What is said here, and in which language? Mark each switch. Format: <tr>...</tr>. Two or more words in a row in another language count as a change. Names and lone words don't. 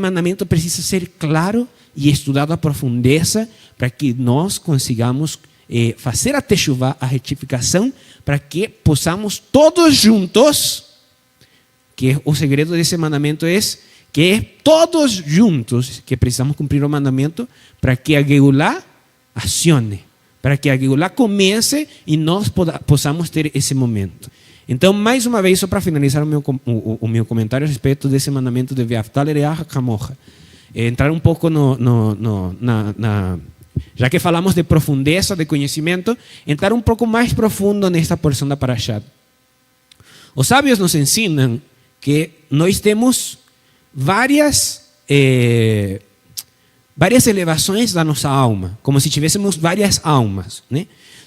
<pt>mandamento precisa ser claro e estudado à profundeza para que nós consigamos fazer a techuvá, a retificação, para que possamos todos juntos, que o segredo desse mandamento é que todos juntos que precisamos cumprir o mandamento para que a Geulá acione, para que a Geulá comece e nós possamos ter esse momento. Então, mais uma vez, só para finalizar o meu comentário a respeito desse mandamento de</pt> <he>ואהבת לרעך כמוך,</he> <pt>entrar um pouco já que falamos de profundeza, de conhecimento, entrar um pouco mais profundo nesta porção da Parashá. Os sábios nos ensinam que nós temos várias elevações da nossa alma, como se tivéssemos várias almas, né?</pt>